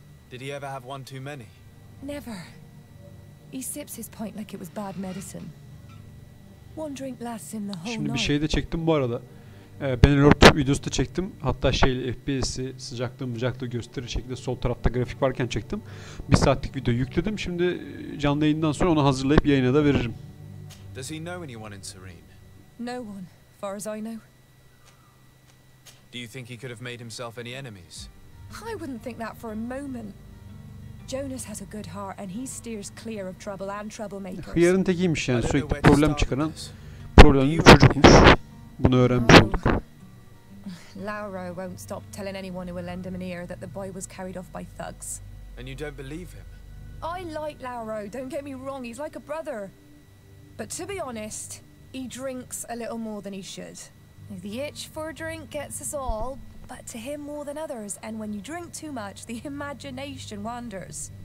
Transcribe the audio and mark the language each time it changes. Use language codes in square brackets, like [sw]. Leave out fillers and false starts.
[en] Did he ever have one too many? Never. He sips his pint like it was bad medicine. One drink lasts him the whole night. [tr] Şimdi bir şey de çektim bu arada. Benelord videosu da çektim. Hatta FPS'i sıcaklığı gösterir şekilde sol tarafta grafik varken çektim. 1 saatlik video yükledim. Şimdi canlı yayından sonra onu hazırlayıp yayına da veririm. [en] Does he know anyone in Serene? No one, far as I know. Do you think he could have made himself any enemies? I wouldn't think that for a moment. Jonas has a good heart and he steers clear of trouble and troublemakers. [tr] Hıyarın tekiymiş yani, sürekli problem çıkaran problemli bir çocukmuş. Bunu öğrenmiş olduk. [en] Lauro won't stop telling anyone who will lend him an ear that the boy was carried off by thugs. And you don't believe him? I like Lauro, don't get me wrong, he's like a brother. But to be honest, he drinks a little more than he should. The itch for a drink gets us all, but to him more than others, and when you drink too much, the imagination wanders.